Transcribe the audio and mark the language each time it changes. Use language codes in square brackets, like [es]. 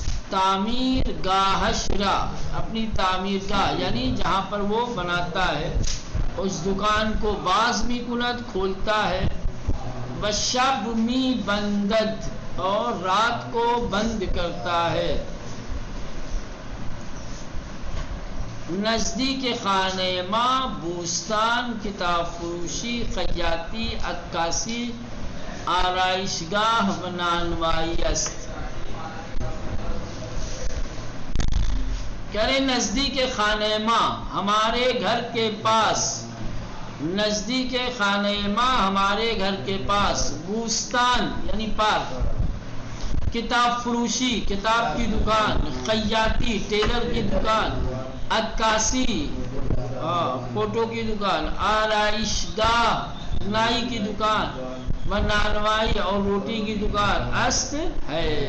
[ur] تعمیر گاہ اپنی تعمیر گاہ یعنی جہاں پر وہ بناتا ہے اس دکان کو [fa] باز می کند [ur] کھولتا ہے. [fa] و شب می بندد [ur] اور رات کو بند کرتا ہے. [fa] نزدیک خانہ ماں بوستان، کتاب فروشی، خیاطی، عکاسی، آرائشگاہ و نانوائی است. [ur] کرے [fa] نزدیک خانہ ماں [ur] ہمارے گھر کے پاس، نزدیک خانہ ماں ہمارے گھر کے پاس. بوستان یعنی پارک، کتاب فروشی کتاب کی دکان، خیاطی ٹیلر کی دکان، عکاسی فوٹو کی دکان، آرائشگاہ نائی کی دکان، و نانوائی اور روٹی کی دکان [fa] است [ur] ہے.